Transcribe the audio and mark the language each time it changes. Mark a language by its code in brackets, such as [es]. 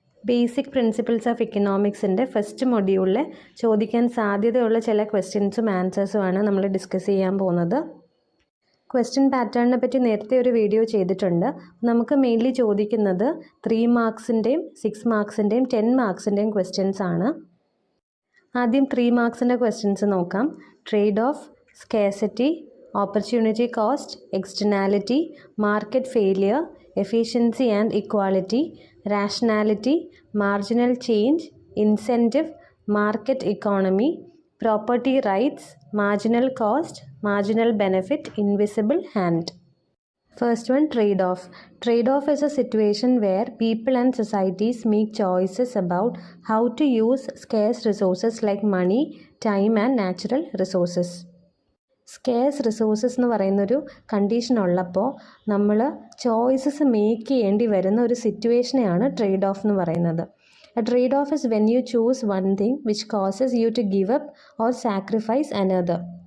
[ml] Basic principles of ഇക്കണോമിക്സിൻ്റെ first മൊഡ്യൂളിൽ ചോദിക്കാൻ സാധ്യതയുള്ള ചില ക്വസ്റ്റ്യൻസും ആൻസേഴ്സുമാണ് നമ്മൾ ഡിസ്കസ് ചെയ്യാൻ പോകുന്നത്. ക്വസ്റ്റ്യൻ പാറ്റേണിനെ പറ്റി നേരത്തെ ഒരു വീഡിയോ ചെയ്തിട്ടുണ്ട്. നമുക്ക് മെയിൻലി ചോദിക്കുന്നത് 3 മാർക്സിൻ്റെയും 6 മാർക്സിൻ്റെയും 10 മാർക്സിൻ്റെയും ക്വസ്റ്റ്യൻസ് ആണ്. ആദ്യം 3 മാർക്സിൻ്റെ ക്വസ്റ്റ്യൻസ് നോക്കാം. [en] Trade off, scarcity, opportunity cost, externality, market failure, efficiency and equality, rationality, marginal change, incentive, market economy, property rights, marginal cost, marginal benefit, invisible hand. First one, trade-off. Trade-off is a situation where people and societies make choices about how to use scarce resources like money, time and natural resources. [ml] Scarce resources എന്ന് പറയുന്നൊരു condition ഉള്ളപ്പോൾ നമ്മൾ choices make ചെയ്യേണ്ടി വരുന്ന ഒരു സിറ്റുവേഷനെയാണ് trade off എന്ന് പറയുന്നത്. [en] A trade off is when you choose one thing which causes you to give up or sacrifice another.